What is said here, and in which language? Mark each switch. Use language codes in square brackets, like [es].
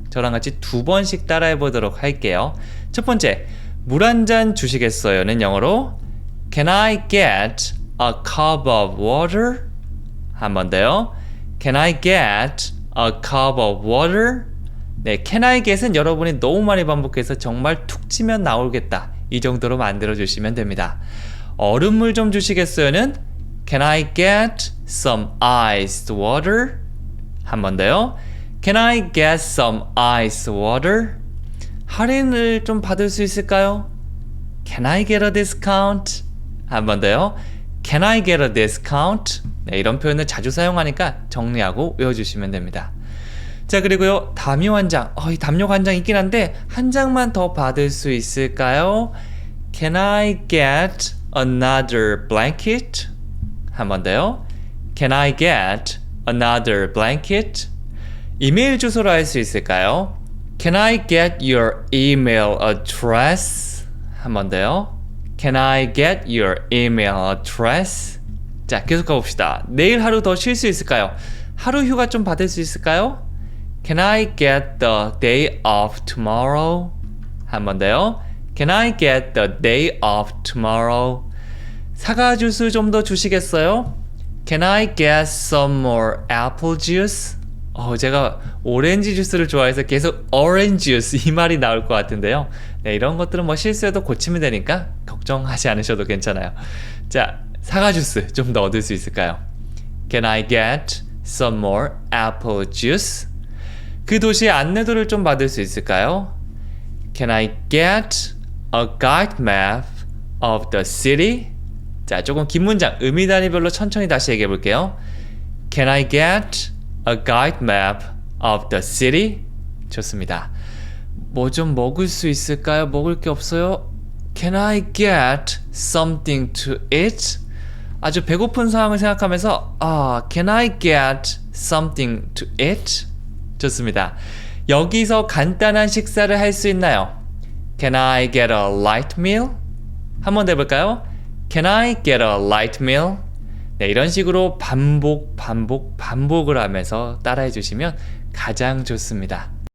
[ko] 저랑 같이 2번씩 따라해 보도록 할게요. 첫 번째, 물 한 잔 주시겠어요?는 영어로 [en] Can I get a cup of water? [ko] 한 번 더요. [en] Can I get a cup of water? [ko] 네, [en] Can I get [ko] 은 여러분이 너무 많이 반복해서 정말 툭 치면 나오겠다. 이 정도로 만들어 주시면 됩니다. 얼음물 좀 주시겠어요는 [en] Can I get some iced water? [ko] 한 번 더요. [en] Can I get some iced water? [ko] 할인을 좀 받을 수 있을까요? [en] Can I get a discount? [ko] 한 번 더요. [en] Can I get a discount? [ko] 네, 이런 표현을 자주 사용하니까 정리하고 외워주시면 됩니다. 자, 그리고요. 담요 한 장. 이 담요 한 장 있긴 한데 한 장만 더 받을 수 있을까요? [en] Can I get another blanket? [ko] 한 번 더요. [en] Can I get another blanket? [ko] 이메일 주소로 할 수 있을까요? [en] Can I get your email address? [ko] 한 번 더요. [en] Can I get your email address? [ko] 자, 계속 가봅시다. 내일 하루 더 쉴 수 있을까요? 하루 휴가 좀 받을 수 있을까요? [en] Can I get the day off tomorrow? [ko] 한 번 더요. [en] Can I get the day off tomorrow? [ko] 사과 주스 좀 더 주시겠어요? [en] Can I get some more apple juice? [ko] 제가 오렌지 주스를 좋아해서 계속 [en] orange juice [ko] 이 말이 나올 것 같은데요. 네, 이런 것들은 뭐 실수해도 고치면 되니까 걱정하지 않으셔도 괜찮아요. 자, 사과 주스 좀 더 얻을 수 있을까요? [en] Can I get some more apple juice? [ko] 그 도시의 안내도를 좀 받을 수 있을까요? [en] Can I get a guide map of the city? [ko] 자, 조금 긴 문장, 의미 단위별로 천천히 다시 얘기해 볼게요. [en] Can I get a guide map of the city? [ko] 좋습니다. 뭐 좀 먹을 수 있을까요? 먹을 게 없어요? [en] Can I get something to eat? [ko] 아주 배고픈 상황을 생각하면서 [en] Can I get something to eat? [ko] 좋습니다. 여기서 간단한 식사를 할 수 있나요? [en] Can I get a light meal? [ko] 한 번 더 해볼까요? [en] Can I get a light meal? [ko] 네, 이런 식으로 반복을 하면서 따라해 주시면 가장 좋습니다.